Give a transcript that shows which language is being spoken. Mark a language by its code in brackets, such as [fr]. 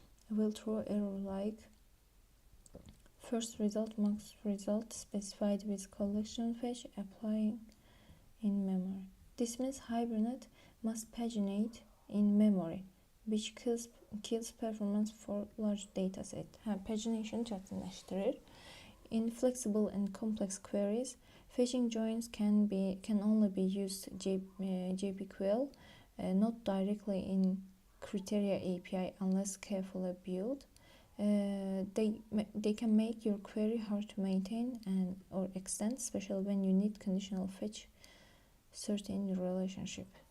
[en] Will throw error like first result max result specified with collection fetch applying in memory. This means Hibernate must paginate in memory, which kills performance for large dataset. [az] Pagination çətinləşdirir. [en] In flexible and complex queries, fetching joins can only be used JPQL, not directly in Criteria API unless carefully built. They can make your query hard to maintain or extend, especially when you need conditional fetch certain relationship.